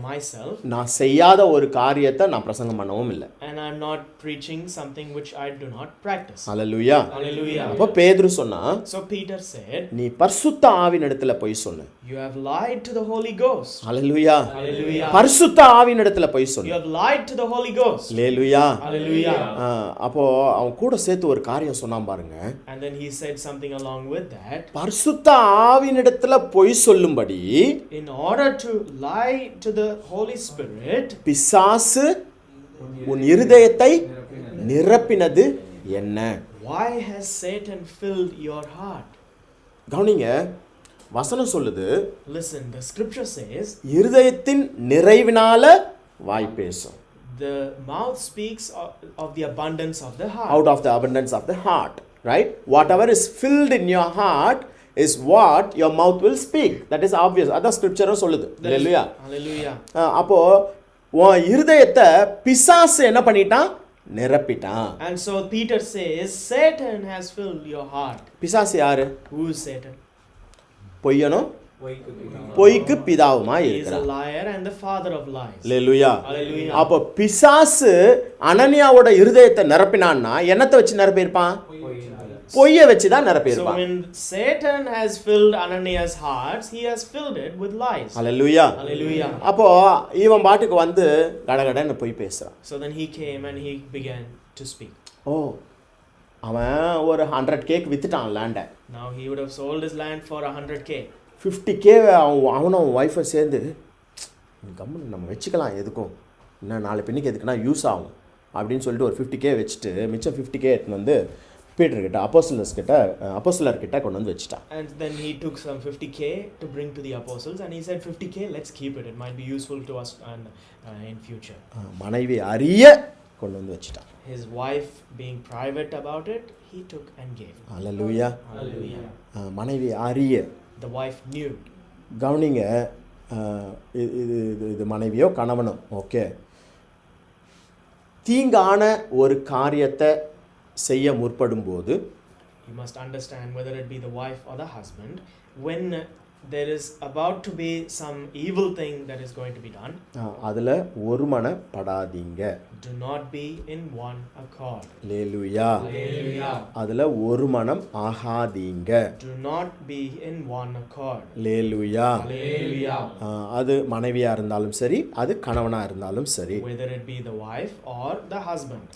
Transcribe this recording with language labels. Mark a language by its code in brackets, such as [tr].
[en] myself, [ta] நான் செய்யாத ஒரு காரியத்தை நான் பிரசங்கம் பண்ணவும் இல்லை. [en] and I'm not preaching something which I do not practice. [ta] Hallelujah. [en] Hallelujah. [ta] அப்போ பேதுரு சொன்னா, [en] So Peter said, [ta] நீ பரிசுத்த ஆவியினிடத்துல போய் சொன்ன. [en] you have lied to the Holy Ghost. [ta] Hallelujah. [en] Hallelujah. [ta] பரிசுத்த ஆவியினிடத்துல போய் [en] You [ta] சொன்ன. [en] have lied to the Holy Ghost. [ta] Hallelujah. [en] Hallelujah. [ta] அப்போ அவன் கூட சேர்த்து ஒரு காரியம் சொன்னான் பாருங்க. [en] And then he said something along with that. [ta] பரிசுத்த ஆவியினிடத்துல பொய் சொல்லும்படி [en] In order to lie to the Holy Spirit, [ta] பிசாசு உன் இருதயத்தை நிரப்பினது என்ன? [en] why has Satan filled your heart? [ta] கவனிங்க, வசனம் சொல்லுது, [en] Listen, the scripture says, [ta] இருதயத்தின் நிறைவினால வாய் பேசும். [en] the mouth speaks of the abundance of the heart. Out of the abundance of the heart, right? Whatever is filled in your heart is what your mouth will speak. That is obvious. [ta] அதான் ஸ்கிரிப்சரும் சொல்லுது. ஹல்லேலூயா. [en] Hallelujah. [ta] அப்போ உன் இருதயத்தை பிசாசு என்ன பண்ணிட்டான்? நிரப்பிட்டான். [en] And so Peter says, Satan has filled your heart. [ta] பிசாசு யாரு? [en] Who is Satan? [ta] பொய்யனும் பொய்க்கு பிதாவுமாய் [en] He is a [ta] இருக்கிறான். [en] liar and the father of lies. [ta] Hallelujah. [en] Hallelujah. [ta] அப்போ பிசாசு அனனியாவோட இருதயத்தை நிரப்பினான்னா என்னத்தை வச்சு நிரப்பியிருப்பான்? பொய்ய வச்சு தான் [en] So [ta] நிரப்பியிருப்பான். [en] when Satan has filled Ananias' heart, he has filled it with lies. [ta] Hallelujah. [en] Hallelujah. [ta] அப்போ இவன் பாட்டுக்கு வந்து கடகடன்னு போய் பேசுறான். [en] So then he came and he began to speak. [ta] ஓ, அவன் ஒரு 100 கேக் வித்துட்டான் லேண்டை. [en] Now he would have sold his land for 100K. [ta] 50K அவனும் அவன் ஒய்ஃபை சேர்ந்து கம்முன்னு நம்ம வச்சுக்கலாம், எதுக்கும் இன்னும் நாலு பெண்ணுக்கு எதுக்குன்னா யூஸ் ஆகும் அப்படின்னு சொல்லிட்டு ஒரு 50K வச்சுட்டு மிச்சம் 50K எடுத்துன்னு வந்து பீட்டர்கிட்ட அப்போஸ்தலர்கிட்ட கொண்டு வந்து வச்சுட்டான். [en] And then he took some 50K to bring to the apostles and he said, 50K, let's keep it. It might be useful to us in future. [ta] மனைவி அறிய கொண்டு வந்து வச்சுட்டான். [en] His wife being private about it, he took and gave. [ta] Hallelujah. [en] Hallelujah. [ta] மனைவி அறிய. [en] The wife knew. [ta] கவனிங்க, இது மனைவியோ கணவனோ ஓகே, தீங்கான ஒரு காரியத்தை செய்ய முற்படும்போது, [en] You must understand, whether it be the wife or the husband, when there is about to be some evil thing that is going to be done, [ta] அதில் ஒருமனப்படாதீங்க. [en] do not be in one accord. [ta] Hallelujah. [en] Hallelujah. [ta] அதில் ஒரு மனம் ஆகாதீங்க. [en] Do not be in one accord. [ta] Hallelujah. [en] Hallelujah. [ta] அது மனைவியாக இருந்தாலும் சரி, அது கணவனாக இருந்தாலும் சரி. [en] Whether it be the wife or the husband.